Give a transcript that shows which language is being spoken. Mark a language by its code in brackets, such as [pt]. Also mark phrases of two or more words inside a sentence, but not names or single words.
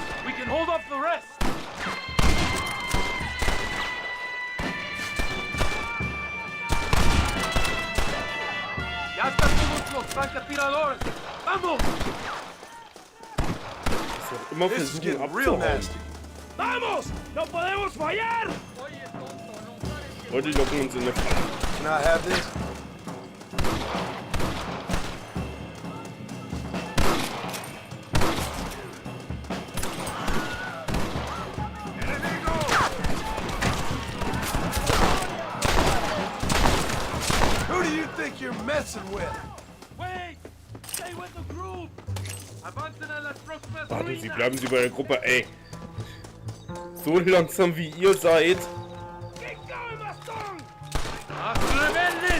[en] We can hold off the rest. [es] ¡Ya están todos los francotiradores! ¡Vamos! [de] Immer versuchen abzuhauen. [es] ¡Vamos! ¡No podemos fallar! [de] Leute locken uns in der Falle. [en] Can I have this? Who do you think you're messing with? Wait! Stay with the group! [es] Avancen a las próximas [de] Warte, [es] ruinas! [de] Sie bleiben Sie bei der Gruppe, ey. So langsam wie ihr seid. [es] ¡Rebeldes!